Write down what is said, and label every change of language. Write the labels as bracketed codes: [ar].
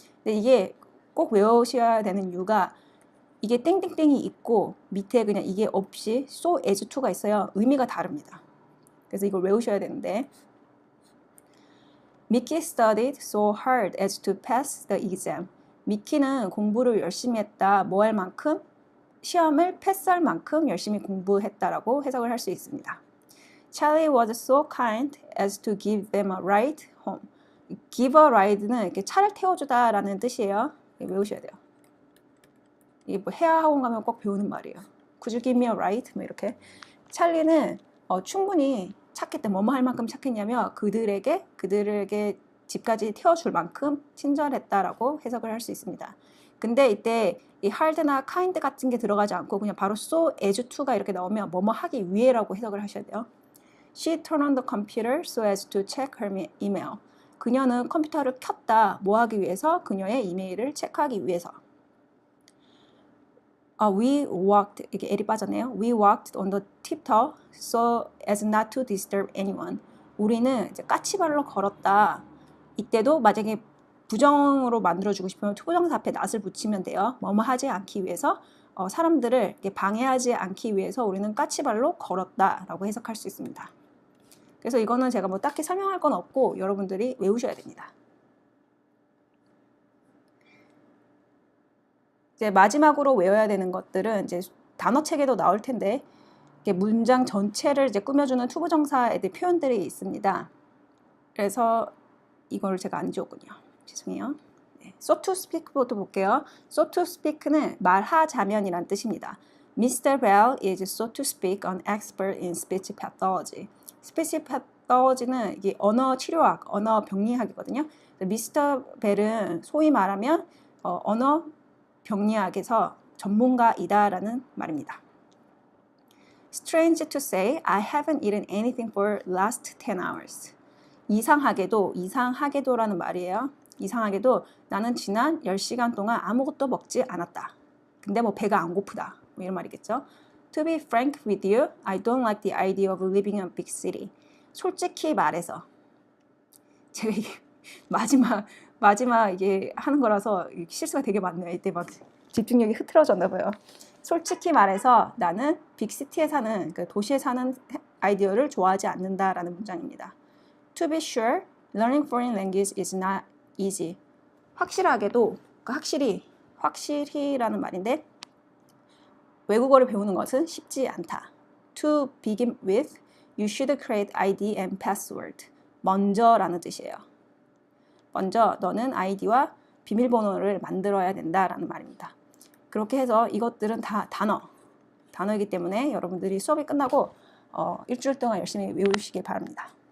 [ko] 근데 이게 꼭 외우셔야 되는 이유가 이게 땡땡땡이 있고 밑에 그냥 이게 없이 so, as to가 있어요. 의미가 다릅니다. 그래서 이걸 외우셔야 되는데 [en] Mickey studied so hard as to pass the exam. [ko] 미키는 공부를 열심히 했다. 뭐 할 만큼? 시험을 패스할 만큼 열심히 공부했다라고 해석을 할 수 있습니다. [en] Charlie was so kind as to give them a ride home. [ko] Give a ride는 이렇게 차를 태워주다라는 뜻이에요. 외우셔야 돼요. 이게 뭐 해야 학원 가면 꼭 배우는 말이에요. [en] Could you give me a ride? [ko] 뭐 이렇게. 찰리는 충분히 착했대. 뭐뭐 할 만큼 착했냐면 그들에게 집까지 태워줄 만큼 친절했다라고 해석을 할 수 있습니다. 근데 이때 이 hard나 kind 같은 게 들어가지 않고 그냥 바로 so as to가 이렇게 나오면 뭐뭐 하기 위해라고 해석을 하셔야 돼요. [en] She turned on the computer so as to check her email. [ko] 그녀는 컴퓨터를 켰다. 뭐 하기 위해서? 그녀의 이메일을 체크하기 위해서. [en] We walked, [ko] 이게 L이 빠졌네요. [en] We walked on the tiptoe so as not to disturb anyone. [ko] 우리는 이제 까치발로 걸었다. 이때도 만약에 부정으로 만들어주고 싶으면 투부정사 앞에 not을 붙이면 돼요. 뭐뭐 하지 않기 위해서 사람들을 방해하지 않기 위해서 우리는 까치발로 걸었다라고 해석할 수 있습니다. 그래서 이거는 제가 뭐 딱히 설명할 건 없고 여러분들이 외우셔야 됩니다. 이제 마지막으로 외워야 되는 것들은 이제 단어책에도 나올 텐데 문장 전체를 이제 꾸며주는 투부정사에 대한 표현들이 있습니다. 그래서 이걸 제가 안 지웠군요. 죄송해요. 네. So to speak부터 볼게요. So to speak는 말하자면이란 뜻입니다. [en] Mr. Bell is so to speak an expert in speech pathology. [ko] speech pathology는 이게 언어 치료학, 언어 병리학이거든요. [en] Mr. [ko] Bell은 소위 말하면 언어 병리학에서 전문가이다라는 말입니다. [en] Strange to say, I haven't eaten anything for last 10 hours. [ko] 이상하게도라는 말이에요. 이상하게도 나는 지난 10시간 동안 아무것도 먹지 않았다. 근데 뭐 배가 안 고프다. 뭐 이런 말이겠죠. [en] To be frank with you, I don't like the idea of living in a big city. [ko] 솔직히 말해서 제가 이게 마지막 이게 하는 거라서 실수가 되게 많네요. 이때 막 집중력이 흐트러졌나 봐요. 솔직히 말해서 나는 빅시티에 사는 그 도시에 사는 아이디어를 좋아하지 않는다라는 문장입니다. [en] To be sure, learning foreign language is not easy. [ko] 확실하게도 확실히라는 말인데 외국어를 배우는 것은 쉽지 않다. [en] To begin with, you should create ID and password. [ko] 먼저라는 뜻이에요. 먼저 너는 아이디와 비밀번호를 만들어야 된다라는 말입니다. 그렇게 해서 이것들은 다 단어이기 때문에 여러분들이 수업이 끝나고 일주일 동안 열심히 외우시길 바랍니다.